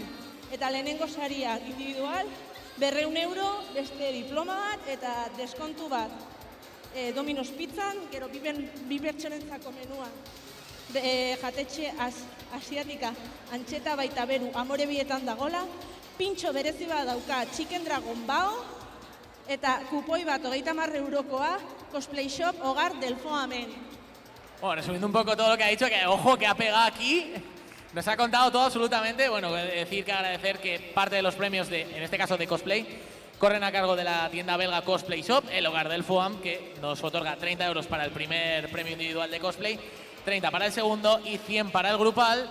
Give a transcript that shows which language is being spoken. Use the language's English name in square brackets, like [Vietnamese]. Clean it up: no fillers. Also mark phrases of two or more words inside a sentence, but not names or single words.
[Basque] Eta lehenengo saria individual, 200 euro, beste diploma bat, eta deskontu bat Domino's Pizzan, gero bi pertsonentzako menua. Jatetxe asiatika Antxeta baita Beru Amorebietan dagola, pintxo berezi bat dauka Chicken Dragon Bao, eta kupoi bat 30 eurokoa Cosplay Shop Hogar del Foamen. [Spanish] Bueno, resumiendo un poco todo lo que ha dicho, que ojo que ha pegado aquí, nos ha contado todo absolutamente. Bueno, decir que agradecer que parte de los premios, en este caso de cosplay, corren a cargo de la tienda belga Cosplay Shop, El Hogar del Foam, que nos otorga 30 euros para el primer premio individual de cosplay, 30 para el segundo y 100 para el grupal.